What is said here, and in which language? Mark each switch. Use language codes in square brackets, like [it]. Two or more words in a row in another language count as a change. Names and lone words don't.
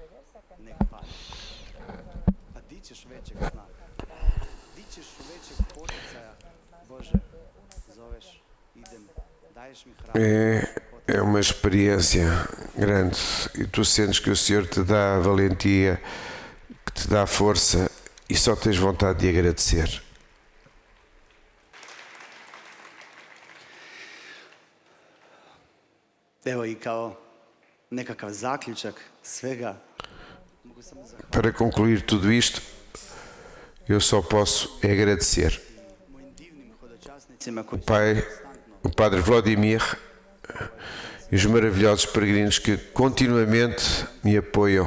[pt] É uma experiência grande e tu sentes que o Senhor te dá a valentia, que te dá a força e só tens vontade de agradecer. [hr] Evo i kao nekakav zaključak svega. [pt] Para concluir tudo isto, eu só posso agradecer. O Padre Vladimir e os maravilhosos peregrinos que continuamente me apoiam.